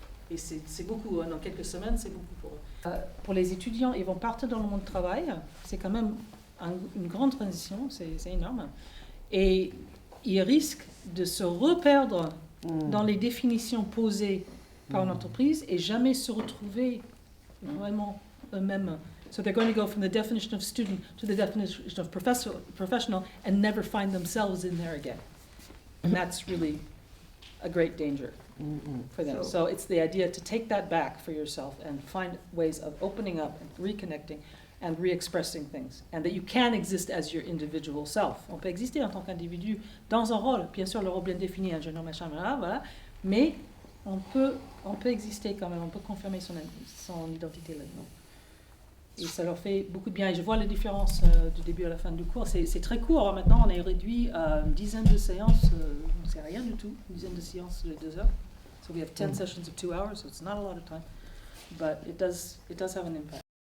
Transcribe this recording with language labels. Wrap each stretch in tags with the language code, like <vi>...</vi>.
<fr>Et c'est beaucoup, dans quelques semaines, c'est beaucoup pour eux. Pour les étudiants, ils vont partir dans le monde du travail, c'est quand même une grande transition, c'est énorme, et ils risquent de se reperdre dans les définitions posées par une entreprise et jamais se retrouver vraiment eux-mêmes.</fr> <en>So they're going to go from the definition of student to the definition of professional and never find themselves in there again. And that's really a great danger for them. So it's the idea to take that back for yourself and find ways of opening up and reconnecting and re-expressing things. And that you can exist as your individual self.</en> <fr>On peut exister en tant qu'individu dans un rôle, bien sûr le rôle bien défini, ingénieur, machin, voilà, mais on peut exister quand même, on peut confirmer son identité là-dedans. Et ça leur fait beaucoup de bien. Et je vois les différences du début à la fin du cours. C'est très court. Alors maintenant, on est réduit à une dizaine de séances. C'est rien du tout. Une dizaine de séances de 2 heures.</fr> <en>So we have 10 sessions of 2 hours, so it's not a lot of time. But it does have an impact.</en>